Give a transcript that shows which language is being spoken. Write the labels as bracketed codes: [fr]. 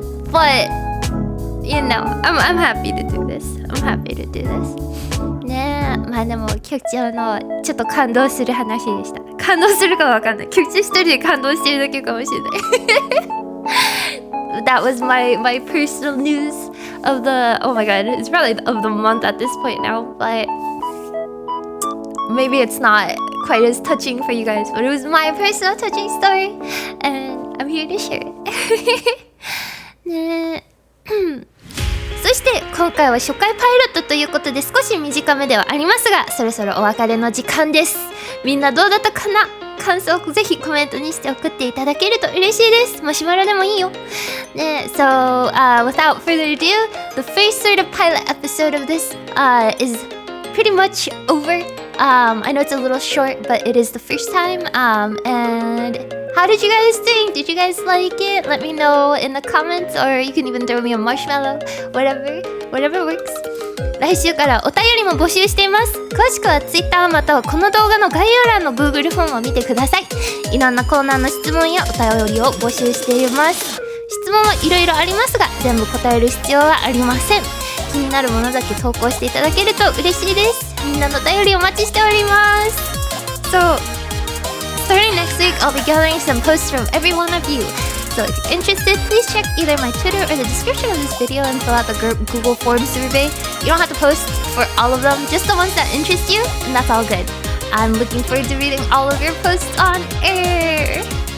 [en] But you know, I'm happy to do this. I'm happy to do this. [ja] ねえ、まあでも局長のちょっと感動する話でした。感動するかわかんない。局長一人で感動してるだけかもしれない。 [en] That was my personal news of the, oh my god, it's probably of the month at this point now, but maybe it's not quite as touching for you guys, but it was my personal touching story, and I'm here to share it. [ja] ねそして今回は初回パイロットということで少し短めではありますが、そろそろお別れの時間です。みんなどうだったかな？感想をぜひコメントにして送っていただけると嬉しいです。マシュマロでもいいよ。 [en] ね、So, without further ado, the first sort of pilot episode of this is pretty much over. I know it's a little short, but it is the first time. And how did you guys think? Did you guys like it? Let me know in the comments, or you can even throw me a marshmallow. Whatever works. [ja] 来週からお便りも募集しています。詳しくは Twitter またはこの動画の概要欄の Google フォームを見てください。いろんなコーナーの質問やお便りを募集しています。質問はいろいろありますが、全部答える必要はありません。気になるものだけ投稿していただけると嬉しいです。みんなのお便りお待ちしております。 [en] So, starting next week, I'll be gathering some posts from every one of you.So if you're interested, please check either my Twitter or the description of this video and fill out the Google Form survey. You don't have to post for all of them, just the ones that interest you, and that's all good. I'm looking forward to reading all of your posts on air.